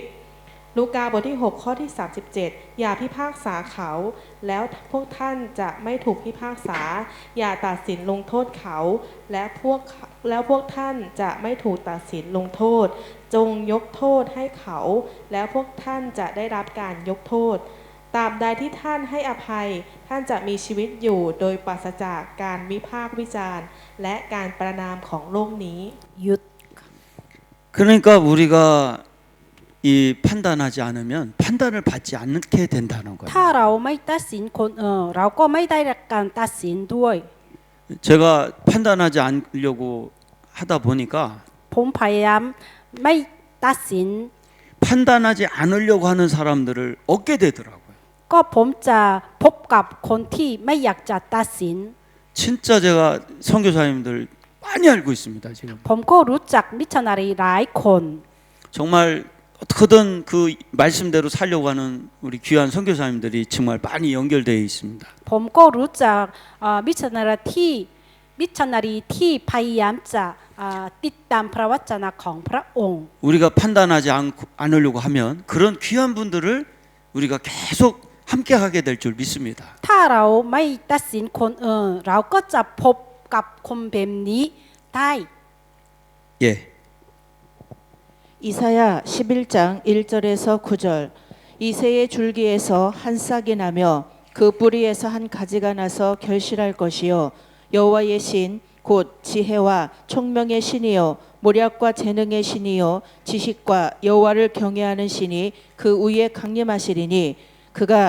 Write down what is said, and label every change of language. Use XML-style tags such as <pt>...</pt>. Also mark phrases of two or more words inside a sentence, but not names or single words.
<th>ลูกาบทที่6ข้อที่37อย่าพิพากษาเขาแล้วพวกท่านจะไม่ถูกพิพากษาอย่าตัดสินลงโทษเขาและพวกท่านจะไม่ถูกตัดสินลงโทษจงยกโทษให้เขาแล้วพวกท่านจะได้รับการยกโทษตราบใดที่ท่านให้อภัยท่านจะมีชีวิตอยู่โดยปราศจากการวิพากษ์วิจารณ์และการประณามของโลกนี้ หยุด</th> <ko>그러니까 우리가 이 판단하지 않으면 판단을 받지 않게 된다는 거예요.</ko> <th>ถ้าเราไม่ตัดสินคนเราก็ไม่ได้รับการตัดสินด้วย</th> <ko>제가 판단하지 않으려고 하다 보니까</ko> <th>ผมพยายามไม่ตัดสิน</th> <ko>판단하지 않으려고 하는 사람들을 얻게 되더라고요.</ko> <th>ก็ผมจะพบกับคนที่ไม่อยากจะตัดสิน</th> <ko>진짜 제가 선교사님들 많이 알고 있습니다. 지금</ko> <th>ผมก็รู้จักมิชชันนารีหลายคน</th> <ko>정말 어떻게든 그 말씀대로 살려고 하는 우리 귀한 선교사님들이 정말 많이 연결되어 있습니다.</ko> <th>ผมก็รู้จักมิชชันนารีที่พยายามจะติดตามพระวจนะของพระองค์</th> <ko>우리가 판단하지 않으려고 하면 그런 귀한 분들을 우리가 계속 함께 하게 될 줄 믿습니다.</ko> <th>ถ้าเราไม่ตัดสินคนเราก็จะพบกับคนแบบนี้ได้</th> <ko>예. 이사야 11장 1절에서 9절 이새의 줄기에서 한 싹이 나며 그 뿌리에서 한 가지가 나서 결실할 것이요 여호와의 신 곧 지혜와 총명의 신이요 모략과 재능의 신이요 지식과 여호와를 경외하는 신이 그 위에 강림하시리니 그가</ko>